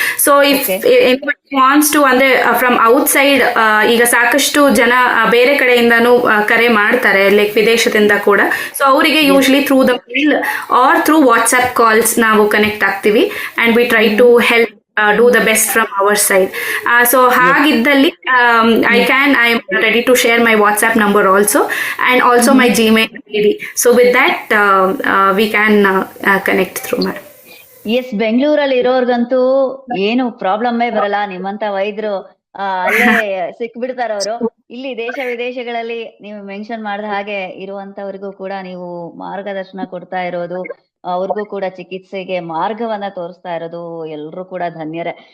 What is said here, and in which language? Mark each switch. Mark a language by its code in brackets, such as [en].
[kn] So if wants to, ಅಂದ್ರೆ from outside, ಈಗ ಸಾಕಷ್ಟು ಜನ ಬೇರೆ ಕಡೆಯಿಂದಾನು ಕರೆ ಮಾಡ್ತಾರೆ, ಲೈಕ್ ವಿದೇಶದಿಂದ ಕೂಡ. [en] so ಅವರಿಗೆ usually through the mail or through WhatsApp calls [kn] ನಾವು ಕನೆಕ್ಟ್ ಆಗ್ತೀವಿ [en] And we try to help do the best from our side. So [kn] ಹಾಗಿದ್ದಲ್ಲಿ [en] I am ready to share my WhatsApp number also, and also my Gmail ID. So with that we can connect through, madam. [kn] S, ಬೆಂಗಳೂರಲ್ಲಿ ಇರೋರ್ಗಂತೂ ಏನು ಪ್ರಾಬ್ಲಮ್ಮೇ ಬರಲ್ಲ. ನಿಮ್ಮಂತ ವೈದ್ಯರು ಅಲ್ಲೇ ಸಿಕ್ಬಿಡ್ತಾರ ಅವರು. ಇಲ್ಲಿ ದೇಶ ವಿದೇಶಗಳಲ್ಲಿ ನೀವು ಮೆನ್ಷನ್ ಮಾಡಿದ ಹಾಗೆ ಇರುವಂತವ್ರಿಗೂ ಕೂಡ ನೀವು ಮಾರ್ಗದರ್ಶನ ಕೊಡ್ತಾ ಇರೋದು, ಅವ್ರಿಗೂ ಕೂಡ ಚಿಕಿತ್ಸೆಗೆ ಮಾರ್ಗವನ್ನ ತೋರಿಸ್ತಾ ಇರೋದು, ಎಲ್ರು ಕೂಡ ಧನ್ಯರೇ.